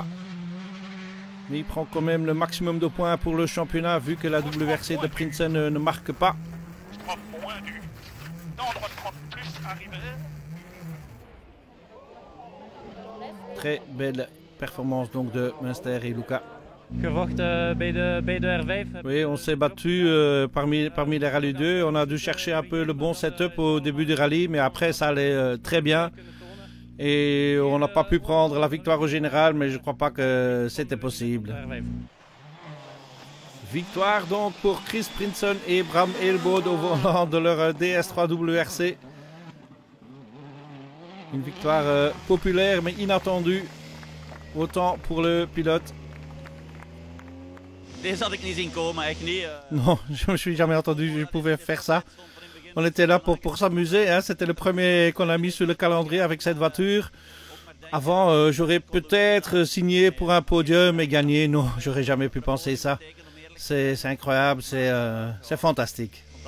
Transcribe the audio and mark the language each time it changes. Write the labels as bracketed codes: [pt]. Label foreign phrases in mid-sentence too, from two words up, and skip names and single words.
[fr] Mais il prend quand même le maximum de points pour le championnat, vu que la WRC de Prinsen ne marque pas. Très belle performance donc de Munster et Luca. [nl] Gevochten bij de R5. [fr] Oui, on s'est battu parmi les rallyes 2. On a dû chercher un peu le bon setup au début du rallye, mais après ça allait très bien. Et on n'a pas pu prendre la victoire au général, mais je ne crois pas que c'était possible. Victoire donc pour Chris Prinsen et Bram Eelbode au volant de leur DS3 WRC. Une victoire populaire mais inattendue, autant pour le pilote. [nl] Deze had ik niet zien komen, echt niet. [fr] Non, je me suis jamais entendu que je pouvais faire ça. On était là pour s'amuser, hein. C'était le premier qu'on a mis sur le calendrier avec cette voiture. Avant, j'aurais peut-être signé pour un podium et gagné. Non, j'aurais jamais pu penser ça. C'est incroyable, c'est fantastique.